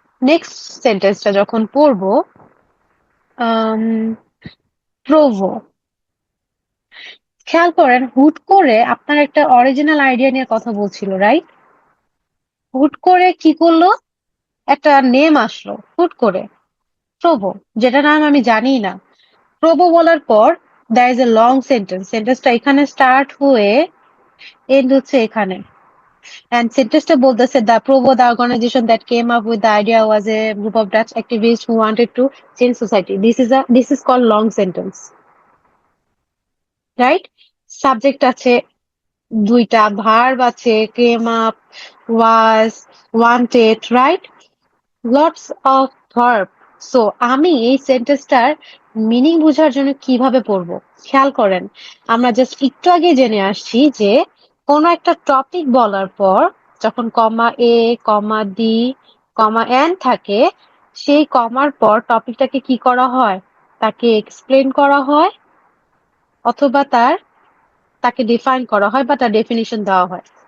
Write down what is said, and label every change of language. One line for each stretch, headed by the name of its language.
Bangla: Next সেন্টেন্সটা যখন পড়বো, প্রোভো, খেয়াল করেন হুট করে আপনার একটা অরিজিনাল আইডিয়া নিয়ে কথা বলছিল, রাইট? হুট করে কি করলো, একটা নেম আসলো হুট করে, প্রোভো, যেটা নাম আমি জানি না। প্রোভো বলার পর
English: there is a long sentence,
Bangla: সেন্টেন্সটা এখানে স্টার্ট হয়ে এন্ড হচ্ছে এখানে।
English: And scientists
Bangla: বলতেছে
English: the Provo, the organization that came up with the idea, was a group of Dutch activists who wanted to change society. This is called long sentence, right? Subject
Bangla: আছে দুইটা,
English: verb আছে came up, was, wanted, right? Lots of verb.
Bangla: So আমি এই সেন্টেন্সটার meaning বোঝার জন্য কিভাবে পড়বো, খেয়াল করেন আমরা জাস্ট একটু আগে জেনে আসছি যে কোনো একটা টপিক বলার পর যখন কমা এ, কমা ডি, কমা এন থাকে, সেই কমার পর টপিকটাকে কি করা হয়, তাকে এক্সপ্লেন করা হয়, অথবা তাকে ডিফাইন করা হয় বা তার ডেফিনিশন দেওয়া হয়।